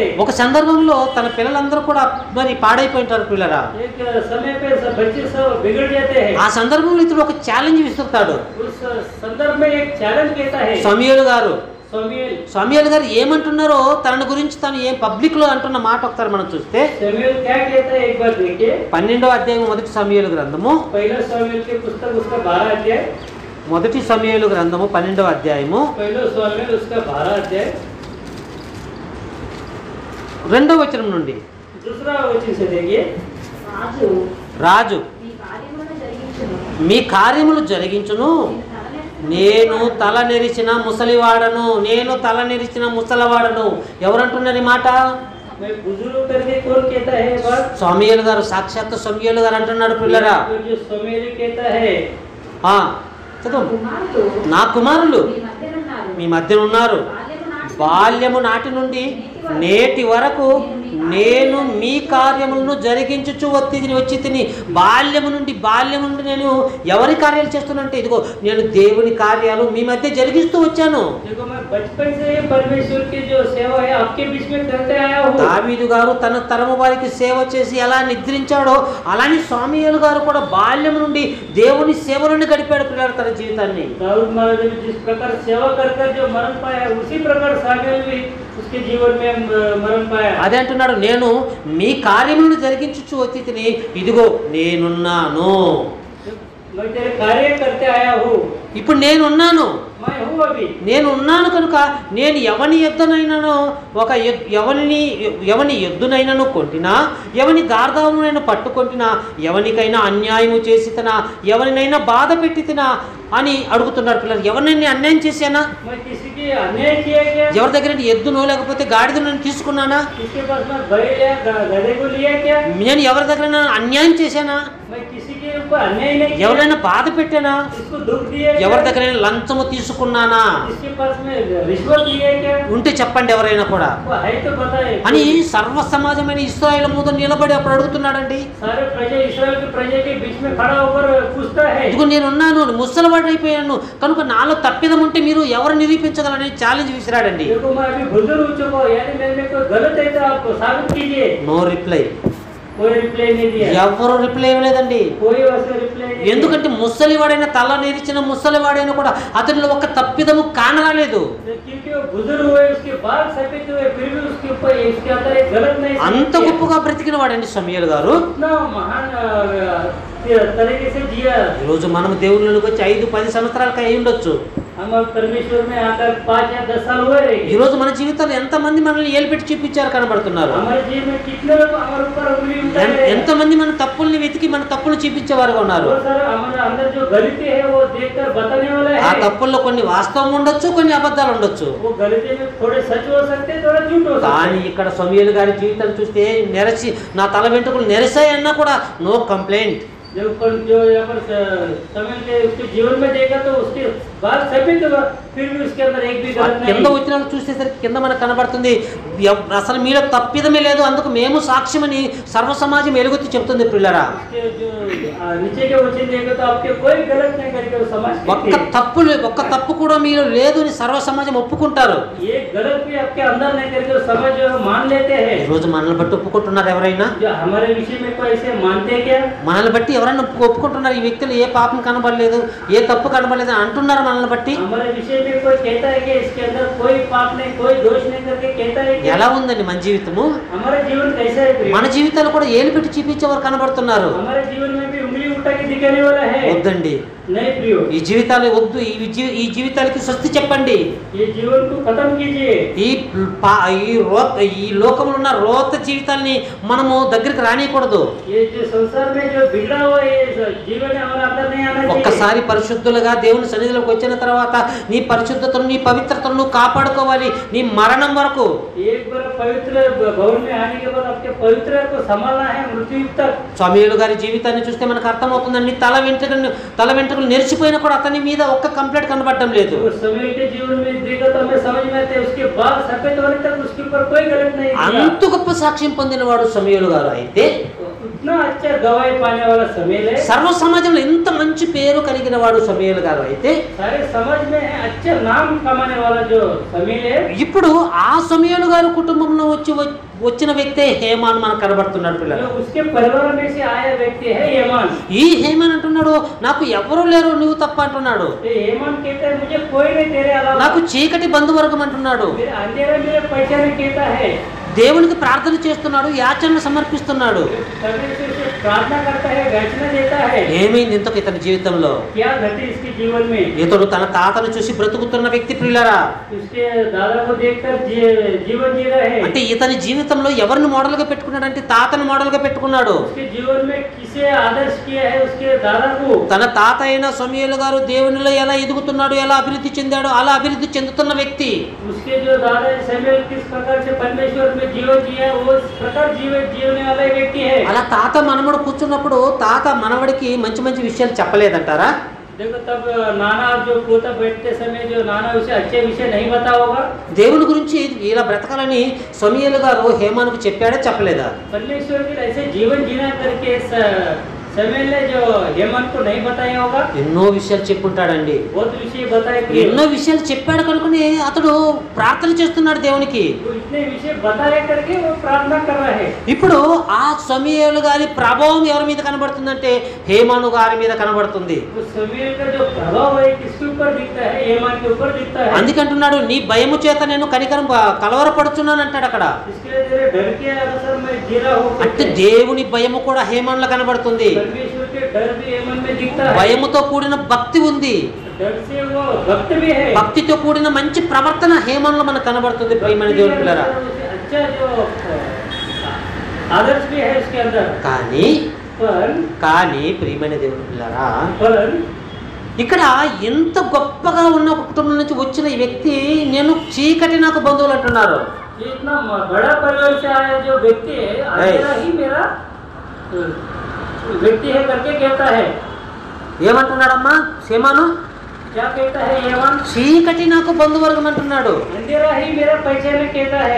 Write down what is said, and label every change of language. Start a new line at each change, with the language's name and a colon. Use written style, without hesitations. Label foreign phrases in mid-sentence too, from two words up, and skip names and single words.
Telugu: ఒక సందర్భంలో తన పిల్లలందరూ కూడా మరి పాడైపోయింటారు పిల్లరా.
Hindi: एक समय पे सब बच्चे सब बिगड़ जाते हैं.
Telugu: ఆ సందర్భంలో ఇతడు ఒక ఛాలెంజ్ విసురుతాడు.
Hindi: उस संदर्भ में एक चैलेंज कहता है
Telugu: సమూయేలు గారు.
Hindi: शमूएल.
Telugu: సమూయేలు గారు ఏమంటున్నారో తన గురించి తను ఏం పబ్లిక్ లో అంటున్న మాట ఒకసారి మనం చూస్తే
Hindi: शमूएल क्या कहता है एक बार देखिए.
Telugu: 12వ అధ్యాయం మొదటి సమూయేలు గ్రంథము,
Hindi: पहला शमूएल के पुस्तक उसका 12 अध्याय.
Telugu: మొదటి సమూయేలు గ్రంథము 12వ అధ్యాయము
Hindi: पहला शमूएल उसका 12 अध्याय
Telugu: 2వ వచనం నుండి.
Hindi: दूसरा वचन से देखिए.
Telugu: రాజు రాజు మీ కార్యములను జరిగించును, మీ కార్యములు జరిగించును, నేను తలనెత్త నేను తల నెరిచిన ముసలివాడను, నేను తల నెరిచిన ముసలివాడను. ఎవరంటున్నారు ఈ మాట?
Hindi: मैं बुजुर्ग करके कौन कहता है ये बात?
Telugu: సమూయేలు గారు, సాక్షాత్ సమూయేలు గారు అంటున్నాడు పిల్లరా.
Hindi: तो जो समूएल कहता है,
Telugu: చదువు. కుమారులు నా కుమారులు మీ మధ్యన ఉన్నారు. మీ మధ్యన ఉన్నారు. బాల్యము నాటి నుండి నేటి వరకు నేను మీ కార్యములను జరిగించుచు వచ్చి తిని. బాల్యము నుండి నేను ఎవరి కార్యాలు చేస్తున్నంటే ఇదిగో నేను దేవుని కార్యాలు మీ మధ్య జరిగిస్తూ వచ్చాను.
Hindi: देखो मैं बचपन से परमेश्वर की जो सेवा है आपके बीच में करते आया हूँ.
Telugu: దావీదు గారు తన తరము వారికి సేవ చేసి ఎలా నిద్రించాడో అలానే సమూయేలు గారు కూడా బాల్యము నుండి దేవుని సేవలను గడిపాడు పిల్లలు తన జీవితాన్ని.
Hindi: दाऊद महाराज ने जिस प्रकार सेवा कर जो मरण पाया, उसी प्रकार शामूएल भी उसके जीवन में मरण पाया.
Telugu: అదే అంటున్నాడు, నేను మీ కార్యములను జరిగించుచు వచ్చి తిని ఇదిగో నేనున్నాను.
Hindi: मैं तेरे कार्य करते आया हूँ.
Telugu: ఇప్పుడు నేనున్నాను.
Hindi: मैं हूँ अभी.
Telugu: నేనున్నాను కనుక నేను ఎవని యుద్ధనైనాను ఎవని యుద్ధనైనను కొంటినా, ఎవని గార్ధామునైనా పట్టుకొంటినా, ఎవనికైనా అన్యాయము చేసి తినా, ఎవరినైనా బాధ పెట్టి తినా అని అడుగుతున్నాడు పిల్లలు. ఎవరినైనా అన్యాయం చేశానా?
Hindi: मैं किसी की अन्याय किया क्या?
Telugu: ఎవరి దగ్గర ఎద్దునో లేకపోతే గాడిదను నేను తీసుకున్నానా?
Hindi: किसके पास मैं बैल या गधे को लिया क्या?
Telugu: నేను ఎవరి దగ్గర అన్యాయం చేశానా?
Hindi: मैं किसी के ऊपर अन्याय नहीं किया.
Telugu: ఎవరైనా బాధ పెట్టానా?
Hindi: इसको दुख दिया क्या?
Telugu: ఎవరి దగ్గర లంచము తీసుకున్నానా?
Hindi: इसके पास में रिश्वत लिया क्या?
Telugu: ఉంటే చెప్పండి ఎవరైనా కూడా
Hindi: वो है तो बताए.
Telugu: అని సర్వ సమాజమైన ఇశ్రాయేలు ముందు నిలబడి అప్పుడు అడుగుతున్నాడండి.
Hindi: सारे प्रजा इस्राएल के प्रजा के बीच में खड़ा होकर पूछता है,
Telugu: ఇదిగో నేనున్నాను, ముసలివాడు అయిపోయాను కనుక నాలో తప్పిదం ఉంటే మీరు ఎవరు నిరూపించగలరని ఛాలెంజ్ విసిరాడండి.
Hindi: देखो मैं अभी बुजुर्ग हो चुका हूं, यानी मेरे में कोई गलत है तो आप साबित कीजिए.
English: no reply.
Hindi: कोई रिप्लाई नहीं दिया.
Telugu: ఎవరు రిప్లై ఇవ్వలేదండి.
Hindi: कोई वैसे रिप्लाई नहीं.
Telugu: ఎందుకంటే ముసలివాడైన తల నేర్చిన ముసలివాడైనా కూడా అతనిలో ఒక తప్పిదము కానరాలేదు.
Hindi: क्योंकि वो बुजुर्ग हुए, उसके बाद सफेद हुए, फिर भी उसके ऊपर उसके अंदर एक गलत नहीं.
Telugu: అంత గొప్పగా బ్రతికిన వాడండి సమూయేలు గారు.
Hindi: इतना महान तरीके से जिया.
Telugu: ఈరోజు మనం దేవుళ్ళకి వచ్చి 5-10 సంవత్సరాలకు అయి ఉండొచ్చు.
Hindi: हम परमेश्वर में आकर 5 या 10 साल हुए रहेंगे.
Telugu: ఈరోజు మన జీవితాలు ఎంతమంది మనల్ని ఏలిపెట్టి చూపించారు కనబడుతున్నారు.
Hindi: हमारे जीवन में कितने लोग हमारे ऊपर उंगली उठाए.
Telugu: ఎంతమంది మన తప్పుల్ని వెతికి మన తప్పులు చూపించేవారుగా ఉన్నారు.
Hindi: वो सर हमारे अंदर जो गलती है वो देखकर बताने वाला ఆ है.
Telugu: తప్పుల్లో కొన్ని వాస్తవం ఉండొచ్చు, కొన్ని అబద్ధాలు ఉండొచ్చు.
Hindi: वो गलती में थोड़े सच हो सकते हैं, थोड़ा झूठ हो सकते
Telugu: కానీ
Hindi: हैं.
Telugu: ఇక్కడ సమూయేలు గారి జీవితం చూస్తే నెరసి నా తల వెంట్రుకలు నెరసాయి అన్నా కూడా
English: no complaint.
Hindi: जो यहाँ पर समय के उसके जीवन में देखा तो उसके बाद सभी तो फिर भी उसके अंदर एक भी गलत
Telugu: కింద
Hindi: नहीं.
Telugu: వచ్చిన చూసేసరికి కింద మనకు కనబడుతుంది అసలు మీలో తప్పిదమే లేదు, అందుకు మేము సాక్ష్యమని సర్వ సమాజం ఎలుగొత్తి చెప్తుంది పిల్లరా.
Hindi: उसके जो नीचे के वचन देखो तो आपके कोई गलत नहीं करके वो समझ
Telugu: ఒక్క తప్పు కూడా మీలో లేదు అని సర్వ సమాజం ఒప్పుకుంటారు.
Hindi: ये गलत भी आपके अंदर नहीं करके वो समझ मान लेते हैं.
Telugu: ఈరోజు మనల్ని బట్టి ఒప్పుకుంటున్నారు ఎవరైనా?
Hindi: जो हमारे विषय में कोई ऐसे मानते हैं क्या?
Telugu: మనల్ని బట్టి ఎవరైనా ఒప్పుకుంటున్నారు ఈ వ్యక్తులు ఏ పాపం కనబడలేదు, ఏ తప్పు కనబడలేదు అని అంటున్నారు మనల్ని బట్టి?
Hindi: हमारे विषय में कोई कहता है कि इसके अंदर कोई पाप नहीं, कोई दोष नहीं करके कहता है क्या?
Telugu: ఎలా ఉందండి మన జీవితము?
Hindi: हमारा जीवन कैसा है प्रिय?
Telugu: మన జీవితాలు కూడా ఏలు పెట్టి చూపించేవారు కనబడుతున్నారు.
Hindi: हमारे जीवन में भी उंगली उठा के दिखाने वाला है.
Telugu: వద్దండి,
Hindi: नहीं प्रियो,
Telugu: ఈ జీవితాలు వద్దు. ఈ జీవితాలకి స్వస్తి చెప్పండి.
Hindi: ये जीवन को खत्म कीजिए.
Telugu: ఈ లోకంలో ఉన్న రోత జీవితాల్ని మనము దగ్గరికి రానియకూడదు.
Hindi: ये जो संसार में जो बिगड़ा हुआ ये जीवन है हमारा अंदर नहीं आना चाहिए.
Telugu: ఒక్కసారి పరిశుద్ధులుగా దేవుని సన్నిధిలోకి వచ్చిన తర్వాత నీ పరిశుద్ధతను, నీ పవిత్రతను నువ్వు కాపాడుకోవాలి నీ మరణం వరకు.
Hindi: एक बार पवित्र भवन में आने के बाद आपके पवित्र को संभालना है मृत्यु तक.
Telugu: సమూయేలు గారి జీవితాన్ని చూస్తే మనకు అర్థమవుతుందండి. తల వెంట్రుకలు నెరిచిపోయినా కూడా అతని మీద ఒక్క కంప్లైంట్ కనబడటం లేదు.
Hindi: तो समय के जीवन में देखा तो हमें समझ में आते उसके बाद सफेद होने तक उसके ऊपर कोई गलत नहीं किया.
Telugu: అంత గొప్ప సాక్ష్యం పొందినవాడు సమూయేలు గారు. అయితే
Hindi: इतना अच्छा गवाही पाने वाला समूएल है.
Telugu: సర్వ సమాజంలో ఎంత మంచి పేరు కలిగిన వాడు సమూయేలు గారు. అయితే
Hindi: सारे समाज में अच्छा नाम कमाने वाला जो समूएल है.
Telugu: ఇప్పుడు ఆ సమూయేలు గారు కుటుంబంలో వచ్చిన వ్యక్తే హేమాన్ మనకు కనబడుతున్నాడు పిల్లలు.
Hindi: जो उसके परिवार में से आया व्यक्ति है हेमान.
Telugu: ఈ హేమాన్ అంటున్నాడు నాకు ఎవరు లేరు నువ్వు తప్ప అంటున్నాడు.
Hindi: ये हेमान कहता है मुझे कोई नहीं तेरे अलावा.
Telugu: నాకు చీకటి బంధువర్గం అంటున్నాడు.
Hindi: मेरे अंधेरा मेरे पहचान कहता है.
Telugu: దేవునికి ప్రార్థన చేస్తున్నాడు, యాచనలు సమర్పిస్తున్నాడు.
Hindi: परमेश्वर से प्रार्थना करता है, याचना देता है.
Telugu: ఏమైంది ఇంతకు ఇతని జీవితంలో?
Hindi: क्या घटे इसके जीवन में?
Telugu: ఇతడు తన తాతను చూసి బ్రతుకుతున్న వ్యక్తి ప్రియులారా.
Hindi: उसके दादा को देखकर जीवन जी रहे हैं.
Telugu: అంటే ఇతని జీవితం జీవితంలో ఎవరిని మోడల్గా పెట్టుకున్నాడంటే తాతను మోడల్గా పెట్టుకున్నాడు.
Hindi: उसके जीवन में किसे आदर्श किया है? उसके दादा को.
Telugu: తన తాత అయిన సమూయేలు గారు దేవునిలో ఎలా ఎదుగుతున్నాడు, ఎలా అభివృద్ధి చెందాడో అలా అభివృద్ధి చెందుతున్న వ్యక్తి.
Hindi: उसके जो दादा शमूएल किस प्रकार से परमेश्वर में जीवन जिया वो इस प्रकार जीवने वाला व्यक्ति है.
Telugu: అలా తాత మనవడు కూర్చున్నప్పుడు తాత మనవడికి మంచి మంచి విషయాలు చెప్పలేదంటారా?
Hindi: देखो तब नाना जो पोता बैठते समय जो नाना उसे अच्छे विषय नहीं बता होगा.
Telugu: దేవుని గురించి ఇలా బ్రతకాలని సమూయేలు గారు హేమానుకు చెప్పాడా చెప్పలేదా?
Hindi: परमेश्वर के ऐसे जीवन जीना करके शमूएल ने जो हेमन को नहीं बताया होगा.
Telugu: ఎన్నో విషయాలు చెప్పుంటాడండి.
Hindi: बहुत विषय बताए.
Telugu: ఎన్నో విషయాలు చెప్పాడు కనుకనే అతడు ప్రార్థన చేస్తున్నాడు దేవునికి.
Hindi: वो इतने विषय बताया करके वो प्रार्थना कर रहा है.
Telugu: ఇప్పుడు ఆ సమూయేలు గారి ప్రభావం ఎవరి మీద కనబడుతుందంటే హేమాను గారి మీద కనబడుతుంది.
Hindi: वो शमूएल का जो प्रभाव है किसके ऊपर दिखता है? हेमन के ऊपर दिखता है.
Telugu: అందుకంటున్నాడు నీ భయము చేత నేను కనికరం కలవరపడుచున్నాను అంటాడు అక్కడ.
Hindi: इसके लिए तेरे डर के अनुसार मैं जी रहा हूँ.
Telugu: అంటే దేవుని భయము కూడా హేమానులో కనబడుతుంది.
Hindi: परमेश्वर के डर भी हेमन में दिखता है.
Telugu: భయముతో కూడిన భక్తి ఉంది.
Hindi: डर से वो भक्त भी है.
Telugu: భక్తితో కూడిన మంచి ప్రవర్తన హేమానులో మనకు కనబడుతుంది. ప్రియమైన దేవుని పిల్లరా,
Hindi: अच्छा जो आदर्श भी है उसके अंदर.
Telugu: కానీ ప్రియమైన దేవుని పిల్లరా,
Hindi: पर
Telugu: ఇక్కడ ఎంత గొప్పగా ఉన్న ఒక కుటుంబం నుంచి వచ్చిన ఈ వ్యక్తి నేను చీకటి నాకు బంధువులు అంటున్నారు.
Hindi: ये इतना बड़ा परिवार से आया जो व्यक्ति है अंधेरा ही मेरा व्यक्ति है करके कहता है.
Telugu: ఏమంటున్నాడమ్మా హేమాను?
Hindi: क्या कहता है हेमन?
Telugu: చీకటి నాకు బంధువర్గం అంటున్నాడు.
Hindi: अंधेरा ही मेरा पहचान कहता है.